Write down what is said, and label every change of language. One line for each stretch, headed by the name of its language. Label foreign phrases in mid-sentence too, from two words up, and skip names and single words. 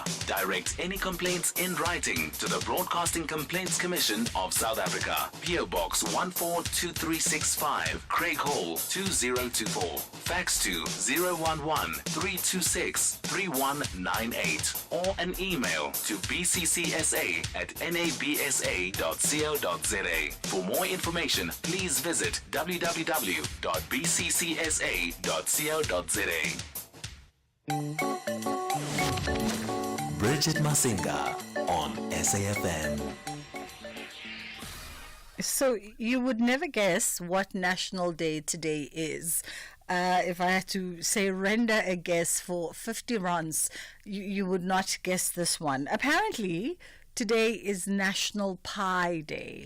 English: Direct any complaints in writing to the Broadcasting Complaints Commission of South Africa. PO Box 142365. Craig Hall 2024. Fax to 011-326-3198 or an email to bccsa@nabsa.co.za. For more information, please visit www.bccsa.co.za. Bridget Masinga on SAFM. So you would never guess what National Day today is. If I had to say render a guess for 50 runs, you would not guess this one. Apparently, today is National Pie Day.